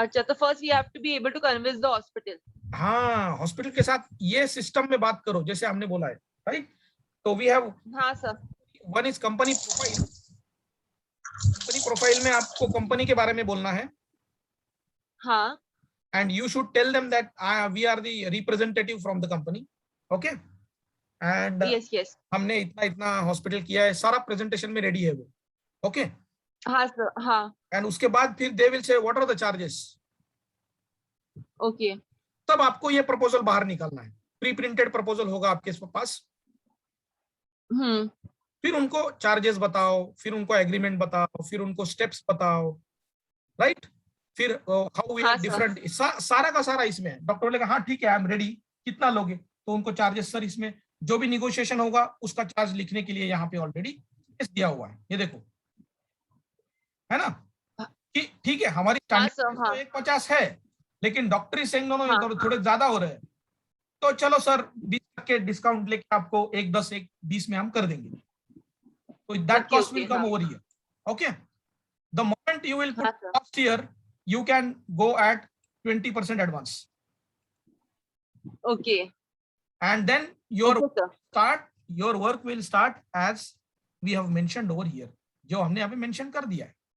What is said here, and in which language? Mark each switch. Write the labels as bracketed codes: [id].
[hi] अच्छा तो [en] First we have to be able to convince the hospital. [hi] हाँ, hospital के साथ ये सिस्टम में बात करो जैसे हमने बोला है, राइट। [en] तो we have, [hi] हाँ sir [en] One is company profile. [hi] Company profile में आपको कंपनी के बारे में बोलना है, हाँ [en] and you should tell them that we are the representative from the company. Okay and yes [hi] हमने इतना इतना हॉस्पिटल किया है, सारा प्रेजेंटेशन में रेडी है वो, ओके हाँ सर हाँ [en] and [hi] उसके बाद फिर [en] they will say what are the charges, okay [hi] तब आपको ये प्रपोजल बाहर निकालना है, प्री प्रिंटेड प्रपोजल होगा आपके पास, फिर उनको चार्जेस बताओ, फिर उनको एग्रीमेंट बताओ, फिर उनको स्टेप्स बताओ, राइट फिर हाउ वी हाँ, आर डिफरेंट, सारा का सारा इसमें डॉक्टर बोलेगा हाँ ठीक है [en] I am ready, [hi] कितना लोगे, तो उनको चार्जेस सर इसमें जो भी निगोशिएशन होगा उसका चार्ज लिखने के लिए यहाँ पे ऑलरेडी दिया हुआ है, ये देखो है ना कि ठीक है हमारी हाँ, [en] standard [hi] हाँ। तो 150 है, लेकिन doctor [en] is saying no no [hi] हाँ, थोड़े ज्यादा हो रहे हैं, तो चलो सर 20 के डिस्काउंट लेके आपको 110 120 में हम कर देंगे, तो that [en] Okay, cost will okay, कम [hi] हाँ। [en] over here, okay the moment you will [hi] हाँ, [en] Put sir. Cost here you can go at 20% advance okay and then your okay sir your work will start as we have mentioned over here, [hi] जो हमने यहाँ पे mention कर दिया है,